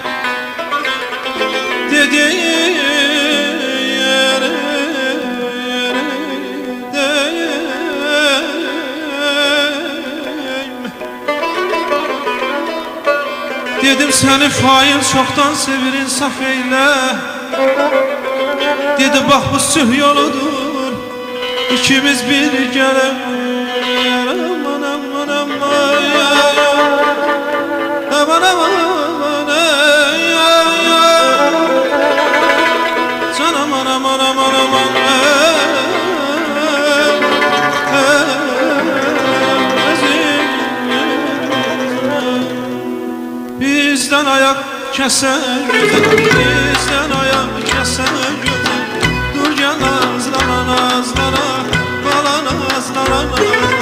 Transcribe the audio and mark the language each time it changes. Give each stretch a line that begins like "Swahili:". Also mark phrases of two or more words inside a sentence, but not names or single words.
Azerbaijani: Dedi Dedim səni fail çoxdan sevir insaf eylə. Dedi bax bu sülh yoludur, ikimiz bir gələk. Aman aman aman aman aman can aman aman aman aman.
Turkish: Bizden ayak kesen güzel, bizden ayak kesen güzel. Dur gel nazlana nazlana, bala nazlana nazlana.